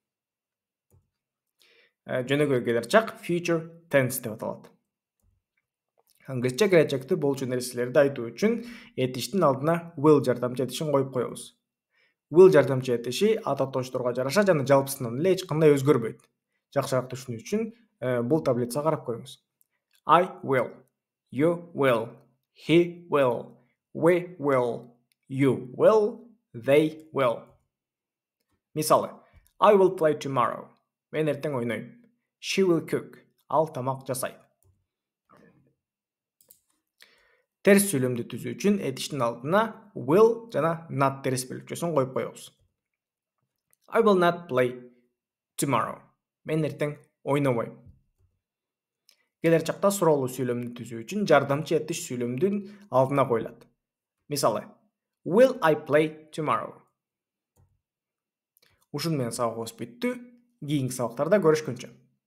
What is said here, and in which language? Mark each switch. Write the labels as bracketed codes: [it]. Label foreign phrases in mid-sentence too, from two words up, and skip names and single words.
[ky] Жөнөкөй келечак [en] future tense [ky] деп аталат. Англисче келечекти болчу нерселерди айтуу үчүн этиштин алдына will жардамчы этишин коюп коебуз. Will жардамчы этиши ат атоочторго жараша жана жалпысынан эле эч кандай өзгөрбөйт. Жакшыраак түшүнүү үчүн бул таблицага карап коюңуз. [en] I will, you will, he will, we will, you will, they will. Мисалы, I will play tomorrow. [ky] Мен эртең ойнойм. [en] She will cook. [ky] Ал тамак жасайт. Терс сүйлөмдү түзүү үчүн этиштин алдына will жана not терс белгичөсүн коюп коебуз. [en] I will not play tomorrow. [ky] Мен эртең ойнобойм. Келечакта суроолуу сүйлөмдү түзүү үчүн жардамчы этиш сүйлөмдүн алдына коюлат. Мисалы, [en] will I play tomorrow? [ky] Ушун менен сабагыбыз бүттү. Кийинки сабактарда көрүшкөнчө.